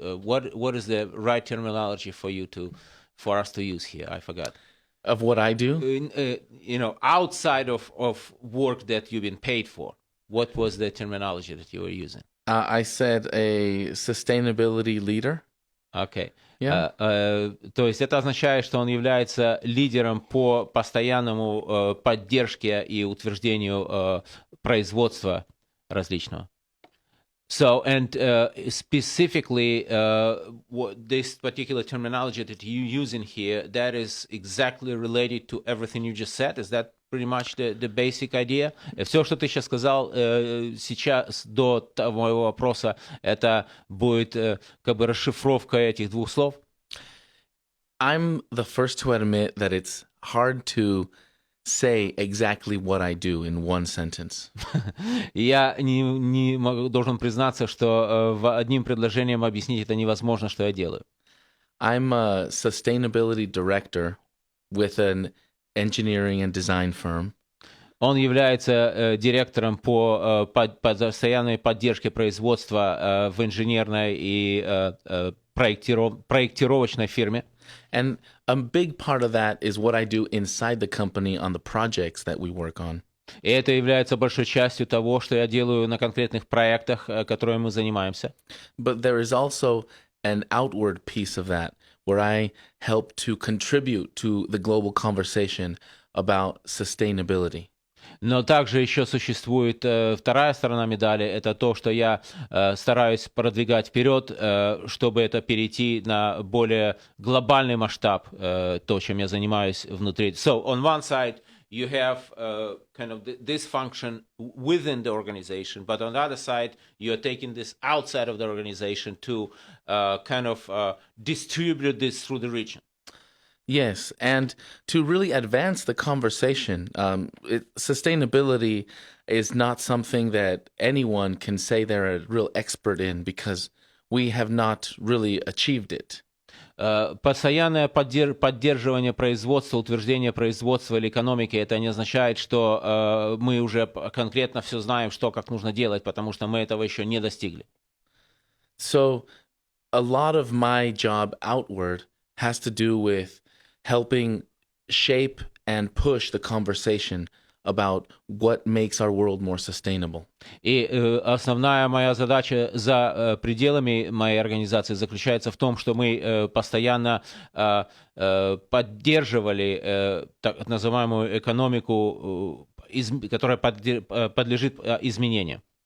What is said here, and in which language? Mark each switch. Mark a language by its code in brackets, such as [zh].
[en] What is the right terminology for us to use here? I forgot. Of what I do? Outside of work that you've been paid for, what was the terminology that you were using? I said a sustainability leader. Okay. Yeah. [ru] То есть это означает, что он является лидером по постоянному поддержке и утверждению производства различного. [en] So, and specifically, this particular terminology that you use in here, that is exactly related to everything you just said. Is that pretty much the basic idea? [ru] Все, что ты сейчас сказал сейчас до моего вопроса, это будет как бы расшифровка этих двух слов? [en] I'm the first to admit that it's hard to say exactly what I do in one sentence. [ru] Я должен признаться, что одним предложением объяснить это невозможно, что я делаю. [en] I'm a sustainability director with an engineering and design firm. [ru] Он является директором по постоянной поддержке производства в инженерной и проектировочной фирме. [en] And a big part of that is what I do inside the company on the projects that we work on. [ru] И это является большой частью того, что я делаю на конкретных проектах, которыми мы занимаемся. [en] But there is also an outward piece of that where I help to contribute to the global conversation about sustainability. [ru] Но также еще существует вторая сторона медали, это то, что я стараюсь продвигать вперед, чтобы это перейти на более глобальный масштаб, то, чем я занимаюсь внутри. [en] So, on one side, you have kind of this function within the organization, but on the other side, you are taking this outside of the organization to kind of distribute this through the region. Yes, and to really advance the conversation, sustainability is not something that anyone can say they're a real expert in because we have not really achieved it. [ru] Постоянное поддерживание производства, утверждение производства или экономики, это не означает, что мы уже конкретно все знаем, что как нужно делать, потому что мы этого еще не достигли. [en] So, a lot of my job outward has to do with helping shape and push the conversation about what makes our world more sustainable. [ru] И основная моя задача за пределами моей организации заключается в том, что мы постоянно поддерживали так называемую экономику, которая подлежит изменению.